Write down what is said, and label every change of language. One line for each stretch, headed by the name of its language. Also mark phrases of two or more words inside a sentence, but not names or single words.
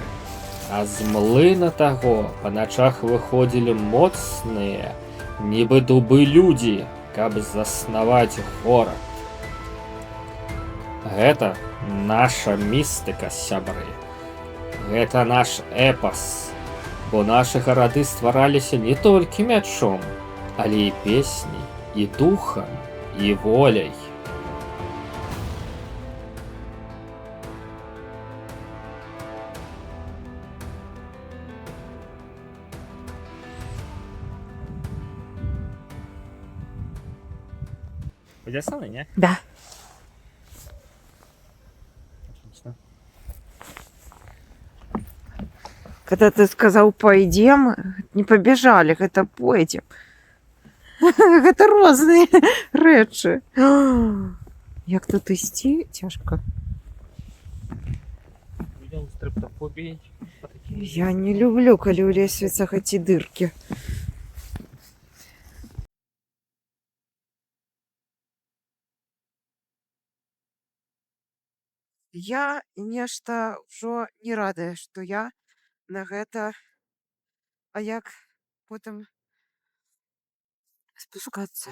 Belarusian: А з млына таго па начах выходзілі моцныя, нібы дубы людзі, каб заснаваць горад. Гэта наша містыка, сябры. Гэта наш эпас, бо нашы гарады ствараліся не толькі мячом, але і песняй, і духам, і воляй.
Russian: Пойдёшь со мной, не? Да. Отлично. Когда ты сказал пойдем, не побежали,
Belarusian: гэта пойдем. Гэта розныя рэчы. Як тут ісці цяжка. Видел стрептофобией? Я не люблю, калі ў лесвіцах эти дыркі. Я нешта ўжо не радая, што я на гэта, а як потым спускацца.